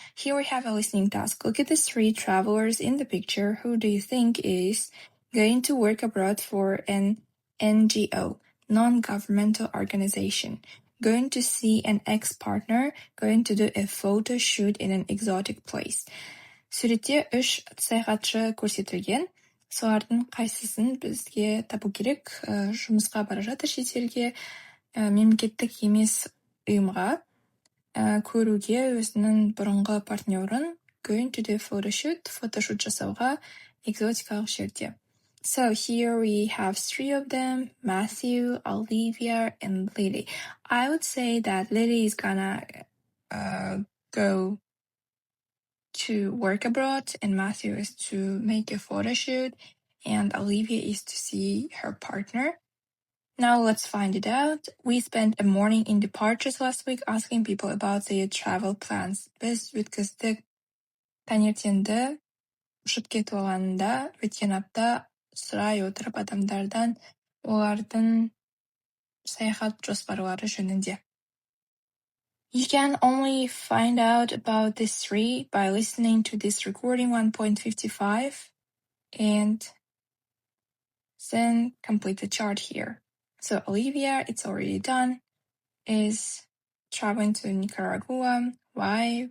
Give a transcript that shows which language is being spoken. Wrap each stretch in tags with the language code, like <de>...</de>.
<en>Here we have a listening task. Look at the 3 travelers in the picture. Who do you think is going to work abroad for an NGO, non-governmental organization? Going to see an ex-partner? Going to do a photo shoot in an exotic place?</en> <kk>Суретте 3 саяхатшы көрсетілген. Солардың қайсысын бізге табу керек? Жұмысқа бара жатыр шетелге, мемлекеттік емес ұйымға, көруге өзінің бұрынғы партнерін,</kk> <en>going to do photoshoot</en> <kk>жасауға экзотикалық жерде.</kk> <en>So here we have 3 of them, Matthew, Olivia, and Lily. I would say that Lily is gonna go to work abroad, and Matthew is to make a photo shoot, and Olivia is to see her partner. Now let's find it out. We spent a morning in departures last week asking people about their travel plans.</en> <kk>Біз өткіздік таңертеңді ұшып кетіп алғанда, өткен апта сұрай отырып адамдардан олардың саяхат жоспарлары жөнінде.</kk> <en>You can only find out about these 3 by listening to this recording 1.55 and then complete the chart here. So Olivia, it's already done, is traveling to Nicaragua. Why?</en>